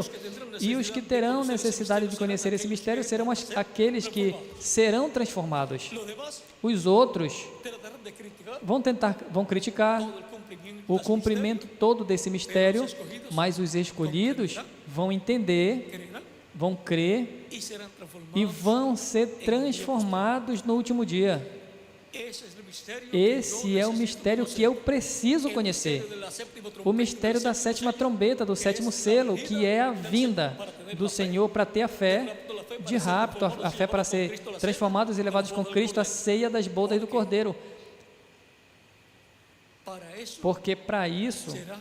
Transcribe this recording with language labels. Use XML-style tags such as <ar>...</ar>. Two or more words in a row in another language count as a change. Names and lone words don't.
<pt>E os que terão necessidade de conhecer esse mistério serão aqueles que serão transformados.</pt> <es>los demás</es> <pt>Os outros</pt> <es>tratarán de criticar</es> <pt>vão criticar</pt> <es>todo el cumplimiento</es> <pt>o cumprimento todo desse mistério, mas os escolhidos vão entender,</pt> <es>creerán</es> <pt>vão crer</pt> <es>y serán transformados.</es> <pt>e vão ser transformados no último dia.</pt> <es>Ese es el misterio</es> <pt>Esse é o mistério que eu preciso conhecer.</pt> <es>de la séptima</es> <pt>O mistério da 7ª trombeta, do 7º selo, que é a vinda do Senhor para ter a fé de rapto, a fé para ser transformados e levados com Cristo à ceia das bodas do Cordeiro.</pt> <es>para eso</es> <pt>Porque para isso</pt> <es>será</es>